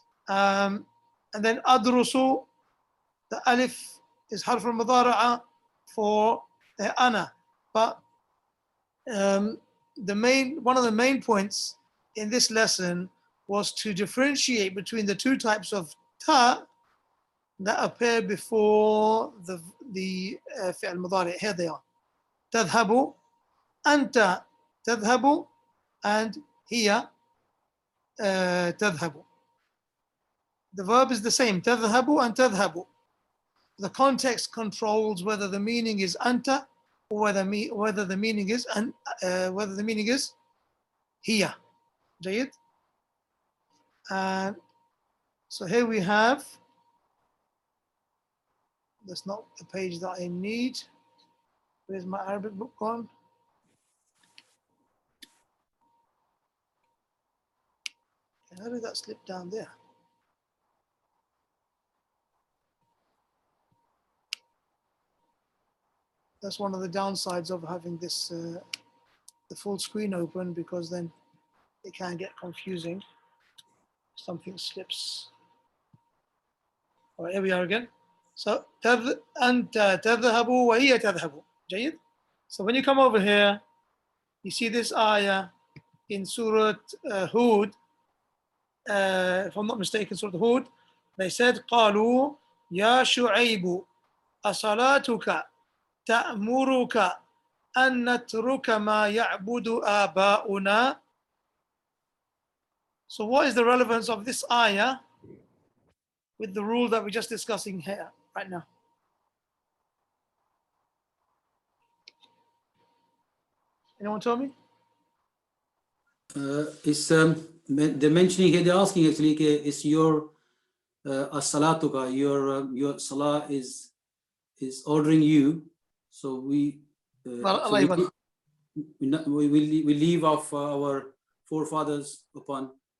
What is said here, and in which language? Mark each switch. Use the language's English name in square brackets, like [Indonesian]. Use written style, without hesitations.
[English] And then adrusu, the alif is harf al-mudara'a for ana. But one of the main points in this lesson was to differentiate between the two types of ta that appear before the fi'al mudari. Here they are. [Arabic] تذهب, أنت تذهب, and هي تذهب. [English] The verb is the same, تذهب and تذهب. The context controls whether the meaning is anta or whether the meaning is هي. [Arabic] جيد. [English] And so here we have, that's not the page that I need. Where's my Arabic book gone? How did that slip down there? That's one of the downsides of having this the full screen open, because then it can get confusing. Something slips. All right, here we are again. So [Arabic] أنت تذهب وهي تذهب. جيد. [English] So when you come over here, you see this ayah in Surah Hud. If I'm not mistaken, Surah Hud, they said [Arabic] قالوا يا شعيب أصلاتك تأمرك أن نترك ما يعبد آباؤنا. [English] So what is the relevance of this ayah with the rule that we're just discussing here right now? Anyone tell me? It's the mentioning here, they're asking actually, is your as-salatuka, your salah is ordering you, so we we leave off our forefathers upon.